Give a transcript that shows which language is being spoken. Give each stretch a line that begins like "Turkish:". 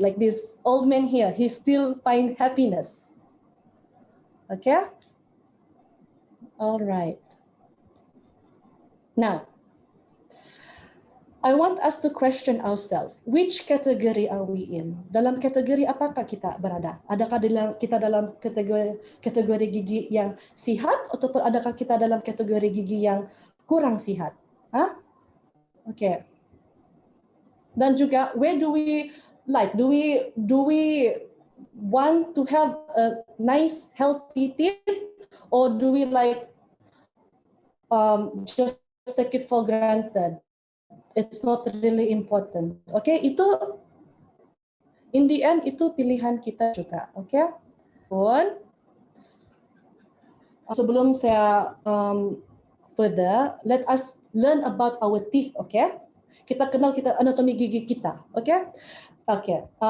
English: Like this old man here, he still find happiness. Okay? All right. Now, I want us to question ourselves. Which category are we in?
Malay: Dalam kategori apakah kita berada? Adakah kita dalam kategori gigi yang sihat ataupun adakah kita dalam kategori gigi yang kurang sihat? Okay. Dan juga,
English: where do we like? Do we want to have a nice healthy teeth, or do we like just take it for granted? It's not really important.
Malay: Okay, itu
English: in the end
Malay: itu pilihan kita juga. Okay. Sebelum saya
English: further, let us learn about our teeth.
Malay: Okay, kita kenal anatomi gigi kita. Okay. Okay.